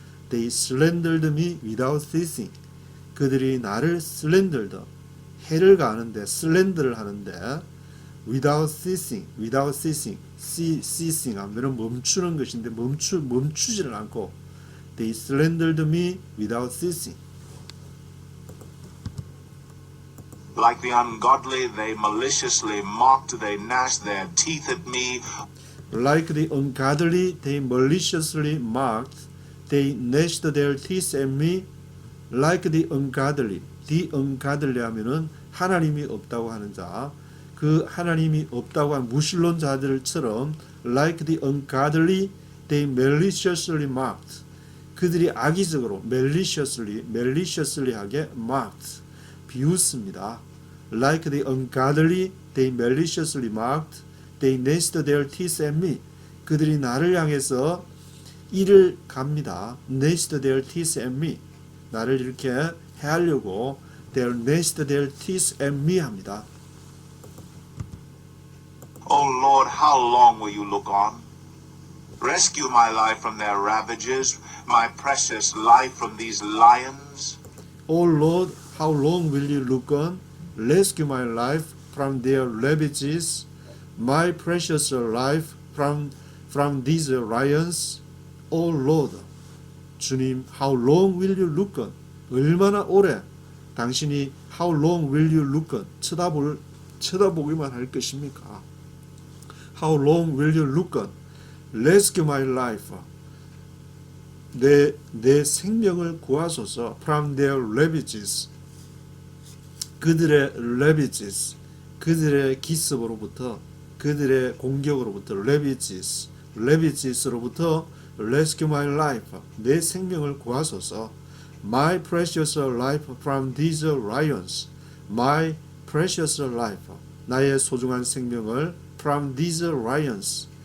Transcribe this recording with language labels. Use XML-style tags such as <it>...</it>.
<en>They slandered me without ceasing.</en> <ko>그들이 나를 slandered 해를 가하는데 slander를 하는데 without ceasing ceasing 하면은 멈추는 것인데 멈추지를 않고</ko> <en>they slandered me without ceasing. Like the ungodly, they maliciously mocked, they gnashed their teeth at me. Like the ungodly, they maliciously mocked, they gnashed their teeth at me.</en> <ko>Like the ungodly 하면은 하나님이 없다고 하는 자, 그 하나님이 없다고 한 무신론자들처럼</ko> <en>like the ungodly, they maliciously mocked.</en> <ko>그들이 악의적으로 maliciously하게 mocked. 비웃습니다.</ko> <en>Like the ungodly, they maliciously mocked. They gnashed their teeth at me.</en> <ko>그들이 나를 향해서 이를 갑니다. gnashed their teeth at me. 나를 이렇게 해하려고</ko> <en>they gnashed their teeth at me</en> <ko>합니다.</ko> <en>O Lord, how long will you look on? Rescue my life from their ravages, my precious life from these lions. O Lord, how long will you look on? Rescue my life from their ravages, my precious life from from these lions, O Lord. 주님, how long will you look on?</en> <ko>얼마나 오래 당신이</ko> <en>how long will you look on?</en> <ko>쳐다보기만 할 것입니까?</ko> <en>How long will you look on? Rescue my life.</en> <ko>내 생명을 구하소서.</ko> <en>From their ravages.</en> <ko>그들의 ravages. 그들의 기습으로부터, 그들의 공격으로부터, ravages로부터</ko> <en>rescue my life.</en> <ko>내 생명을 구하소서.</ko> <en>My precious life from these lions. My precious life.</en> <ko>나의 소중한 생명을</ko> <en>from these lions.</en>